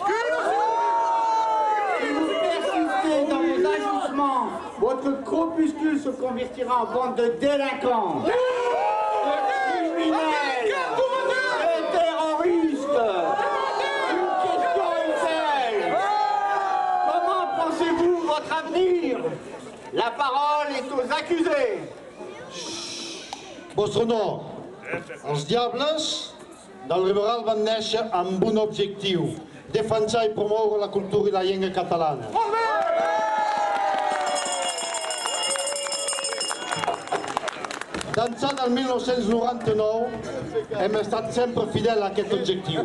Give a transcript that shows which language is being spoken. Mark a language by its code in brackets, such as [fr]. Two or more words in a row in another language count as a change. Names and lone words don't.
[fr] Si vous persistez dans vos agissements, votre corpuscule se convertira en bande de délinquants, de criminels, de terroristes. Une question est celle. Comment pensez-vous votre avenir? La parole est aux accusés. [ca] Vostre honor, els diables del Liberal van néixer amb un objectiu: defensar i promoure la cultura i la llengua catalana. D'ençà del 1999 hem estat sempre fidels a aquest objectiu.